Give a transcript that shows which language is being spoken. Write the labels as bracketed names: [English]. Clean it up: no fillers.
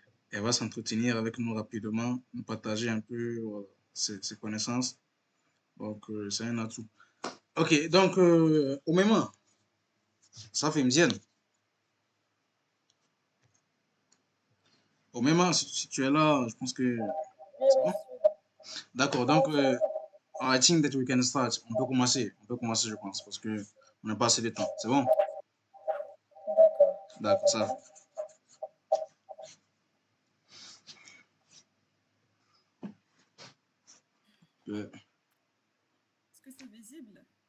[French] Elle va s'entretenir avec nous rapidement, nous partager un peu voilà, ses connaissances. Donc c'est un atout. Ok, donc au même moment, ça fait Mzienne. Au même moment, si tu es là, je pense que c'est bon. [English] D'accord, donc I think that we can start. [French] On peut commencer, je pense, parce que on n'a pas assez de temps. C'est bon? D'accord, ça. Euh, Est-ce que c'est visible?